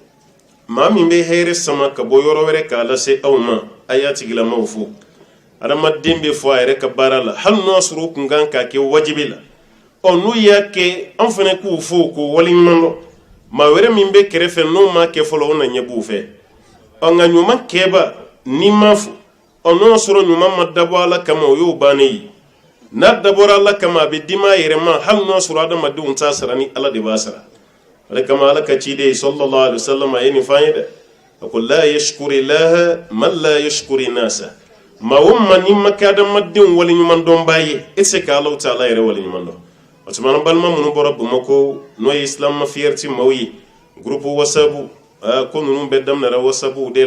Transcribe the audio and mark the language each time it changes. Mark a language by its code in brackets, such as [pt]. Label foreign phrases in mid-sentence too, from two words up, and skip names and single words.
[bm] maa min bɛ hɛrɛ sama ka bɔ yɔrɔ wɛrɛ k'a lase aw ma a y'a tigilamaw fo adamaden bɛ fɔ a yɛrɛ ka baara la hali n'o y'a sɔrɔ o kun kan k'a kɛ wajibi la n'u y'a kɛ an fana k'u fo k'u waleɲuman dɔn maa wɛrɛ min bɛ kɛrɛfɛ n'o m'a kɛ fɔlɔ o na ɲɛ b'u fɛ nka ɲuman kɛba n'i m'a fo n'o y'a sɔrɔ ɲuman ma dabɔ Ala kama o y'o bannen ye n'a dabɔra Ala kama a bɛ di maa yɛrɛ ma hali n'o y'a sɔrɔ adamadenw t'a sara ni Ala de b'a sara o de kama Ala ka ciden [ar] صلى الله عليه وسلم [bm] a ye nin fɔ an ye dɛ a ko [ar] لا يشكر الله من لا يشكر الناس [bm] maa o maa n'i ma kɛ adamadenw waleɲuman dɔnbaa ye e tɛ se ka Alahu Taala yɛrɛ waleɲuman dɔn o tuma na balima minnu bɔra Bamako n'o ye islam ma fierté maaw ye groupe WhatsApp ko ninnu bɛɛ daminɛra WhatsApp de